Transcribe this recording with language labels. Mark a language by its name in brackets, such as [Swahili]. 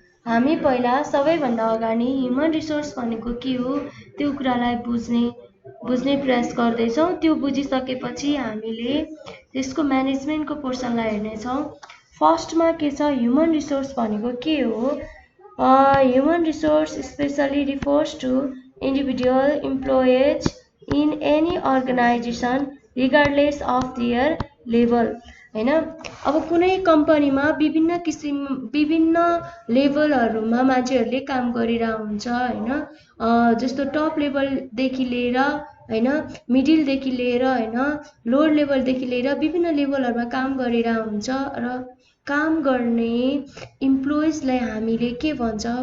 [Nepali] हामी पहिला सबैभन्दा अगाडि ह्युमन रिसोर्स भनेको के हो त्यो कुरालाई बुझ्ने प्रयास गर्दैछौँ। त्यो बुझिसकेपछि हामीले त्यसको म्यानेजमेन्टको पोर्सनलाई हेर्नेछौँ। फर्स्टमा के छ? ह्युमन रिसोर्स भनेको के हो? [English] Human resource specially refers to individual employees in any organisation regardless of their level. [Nepali] हैन, अब कुनै कम्पनीमा विभिन्न लेभलहरुमा मान्छेहरूले काम गरिरहेको हुन्छ हैन। जस्तो टप लेभलदेखि लिएर हैन, मिडलदेखि लिएर हैन, लोवर लेभलदेखि लिएर विभिन्न लेभलहरुमा काम गरिरहेको हुन्छ र काम गर्ने इम्प्लोइजलाई हामीले के भन्छ?